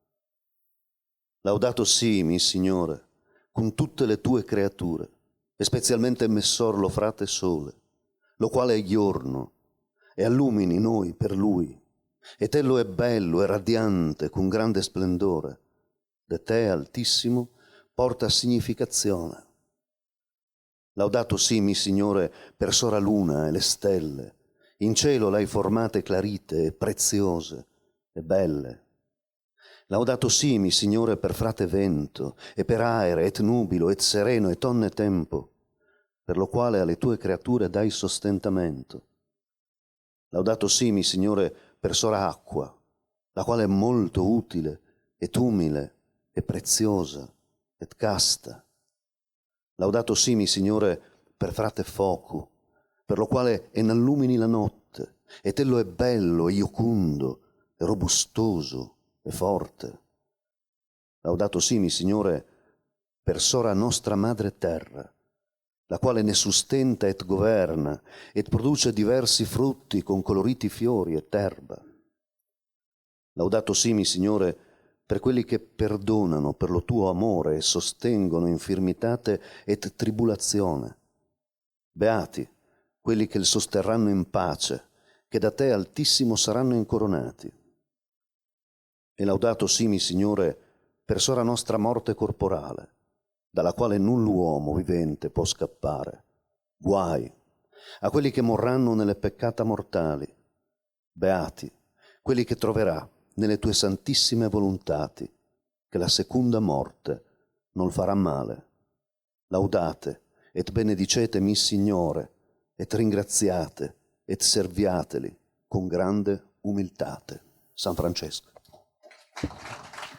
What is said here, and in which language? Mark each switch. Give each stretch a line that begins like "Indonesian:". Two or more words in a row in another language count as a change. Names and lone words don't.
Italian: Laudato sii, mi Signore, con tutte le tue creature, e specialmente messor lo frate sole, lo quale è giorno, e allumini noi per lui, ed ello è bello e radiante con grande splendore, de te altissimo porta significazione. Laudato sii, mi Signore, per sora luna e le stelle, in cielo l'hai formate clarite e preziose e belle. Laudato sii, mi Signore, per frate vento, e per aere, et nubilo, et sereno, et onne tempo, per lo quale alle tue creature dai sostentamento. Laudato sii, mi Signore, per sora acqua, la quale è molto utile, et umile, e preziosa, et casta. Laudato sii, mi Signore, per frate foco, per lo quale enallumini la notte, et ello è bello, e iocundo, e robustoso, e forte. Laudato sii, mi Signore, per sora nostra madre terra, la quale ne sustenta et governa, et produce diversi frutti con coloriti fiori et erba. Laudato sii, mi Signore, per quelli che perdonano per lo tuo amore e sostengono infirmitate et tribulazione. Beati quelli che il sosterranno in pace, che da te altissimo saranno incoronati. E laudato sii, mi Signore, per sora nostra morte corporale, dalla quale null uomo vivente può scappare. Guai a quelli che morranno nelle peccata mortali. Beati quelli che troverà nelle tue santissime volontati, che la seconda morte non farà male. Laudate et benedicete mi Signore, et ringraziate et serviateli con grande umiltate. San Francesco.